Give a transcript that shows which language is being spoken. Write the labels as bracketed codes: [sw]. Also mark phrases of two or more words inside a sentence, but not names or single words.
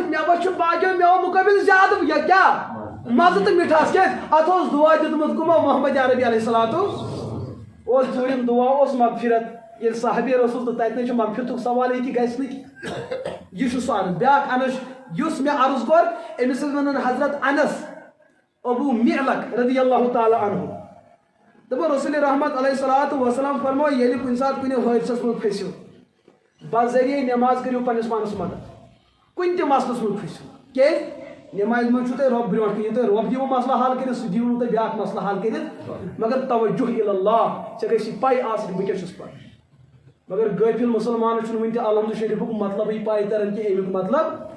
[ks] میوس چھُ باقیو میوٕ مُقٲبِل زیادٕ یہ کیٛاہ مزٕ تہٕ مِٹھاس کیٛازِ اتھ اوس دعا دیُتمُت کٕمو محمد عربی [ar] علیہ الصلوۃ [ks] اوس 4م دعا اوس مغفرت ییٚلہِ صحابی رسول تہٕ تتہِ چھُ مغفرتُک سوال ییٚتہِ گژھِ نہٕ یہ چھُ سُہ انس بیاکھ انس یُس مےٚ عرض کوٚر أمِس ٲسۍ ونان حضرت انس ابو معلق [ar] رضی اللہ تعالیٰ [ks] عنہ دپان رسول رحمت [ar] علیہ الصلوۃ والسلام [ks] فرمو ییٚلہِ کُنہِ ساتہٕ کُنہِ حٲدثس منٛز پھٔسِو بذریعہ نماز کٔرِو پننس پانس مدد کُنہِ تہِ مسلس منٛز پھٔسِو کیٛازِ نمازِ منٛز چھُو تۄہہِ رۄب برونٛٹھ کِنۍ ییٚلہِ تۄہہِ رۄب دِیِو مسلہٕ حل کٔرِتھ سُہ دِیِو نہٕ تۄہہِ بیاکھ مسلہٕ حل کٔرِتھ مگر [ar] توجہ الی اللہ [ks] ژےٚ گژھی پاے آسٕنۍ بہٕ کیٛاہ چھُس پران مگر غٲفِل مُسلمانس چھُنہٕ وٕنہِ تہِ الحمد شریفُک مطلبٕے پاے تران کہِ امیُک مطلب